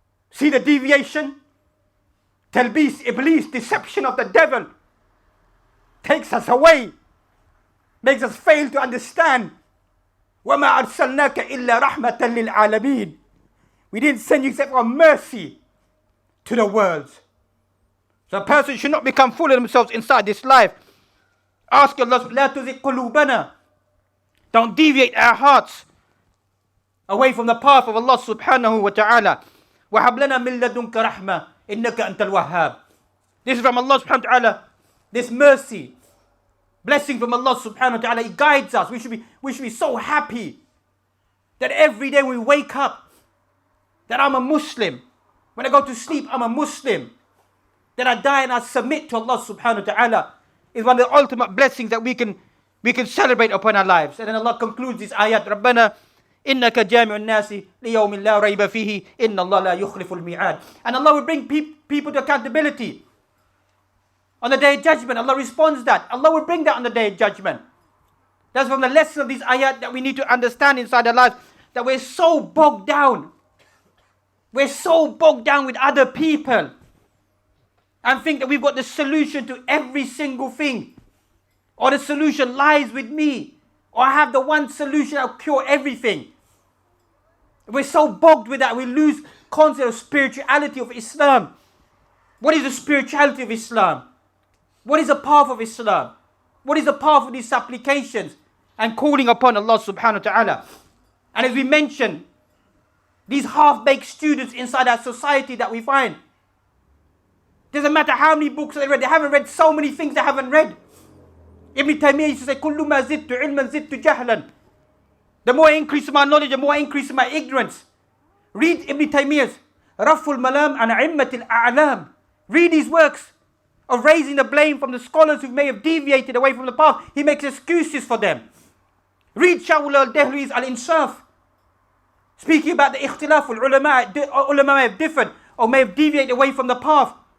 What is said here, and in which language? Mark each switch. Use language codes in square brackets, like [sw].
[en] See the deviation? Talbis, Iblis, deception of the devil. Takes us away. Makes us fail to understand. [ar] وَمَا أَرْسَلْنَاكَ إِلَّا رَحْمَةً لِلْعَالَمِينَ. [en] We didn't send you except for mercy to the world. So a person should not become full of themselves inside this life. Ask Allah, [ar] لَا تُزِغْ قُلُوبَنَا. [en] Don't deviate our hearts away from the path of Allah subhanahu wa ta'ala. [ar] وَهَبْ لَنَا مِن لَدُنْكَ رَحْمَةً إِنَّكَ أَنْتَ الْوَهَّابِ. [en] This is from Allah subhanahu wa ta'ala. This mercy, blessing from Allah subhanahu wa ta'ala. He guides us. We should be so happy that every day we wake up, that I'm a Muslim. When I go to sleep, I'm a Muslim. That I die and I submit to Allah subhanahu wa ta'ala. Is one of the ultimate blessings that we can celebrate upon our lives. And then Allah concludes this ayat, [ar] رَبَّنَا إِنَّكَ جَامِعُ النَّاسِ لِيَوْمٍ لَا رَيْبَ فِيهِ إِنَّ اللَّهَ لَا يُخْلِفُ الْمِيعَادِ. [en] And Allah will bring people to accountability. On the day of judgment, Allah responds that. Allah will bring that on the day of judgment. That's from the lesson of these ayat that we need to understand inside our lives. That we're so bogged down. We're so bogged down with other people. And think that we've got the solution to every single thing. Or the solution lies with me. Or I have the one solution that will cure everything. We're so bogged with that, we lose concept of spirituality of Islam. What is the spirituality of Islam? What is the path of Islam? What is the path of these supplications and calling upon Allah subhanahu wa ta'ala? And as we mentioned, these half-baked students inside our society that we find, doesn't matter how many books they read, they haven't read so many things they haven't read. Ibn Taymiyyah used to say, [ar] كُلُّ مَا زِدْتُ عِلْمًا زِدْتُ جَهْلًا. [en] The more I increase my knowledge, the more I increase my ignorance. Read Ibn Taymiyyah's [ar] رَفُّ الْمَلَامِ عَنْ عِمَّةِ الْأَعْلَامِ. [en] Read his works of raising the blame from the scholars who may have deviated away from the path. He makes excuses for them. Read Shaul al-Dehli's Al-Insaf, speaking about the ikhtilaf ulama may have differed or may have deviated away from the path.